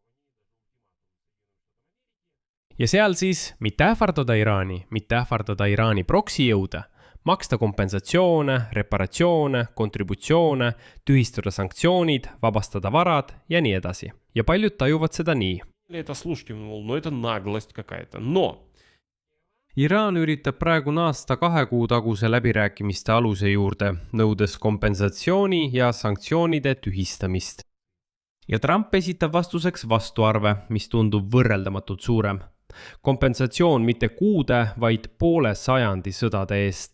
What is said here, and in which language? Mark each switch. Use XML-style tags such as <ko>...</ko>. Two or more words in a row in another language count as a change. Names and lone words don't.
<et>Ja seal siis mitte ähvardada Iraani, mitte ähvardada Iraani proksijõude, maksta kompensatsioone, reparatsioone, kontributsioone, tühistada sanktsioonid, vabastada varad ja nii edasi. Ja paljud tajuvad seda nii.</et> <ru>Это слушайте, no это наглость какая-то, но</ru> <et>Iraan üritab praegu naasta 2 kuu taguse läbirääkimiste aluse juurde, nõudes kompensatsiooni ja sanktsioonide tühistamist. Ja Trump esitab vastuseks vastuarve, mis tundub võrreldamatult suurem. Kompensatsioon mitte kuude, vaid poole sajandi sõdade eest.</et>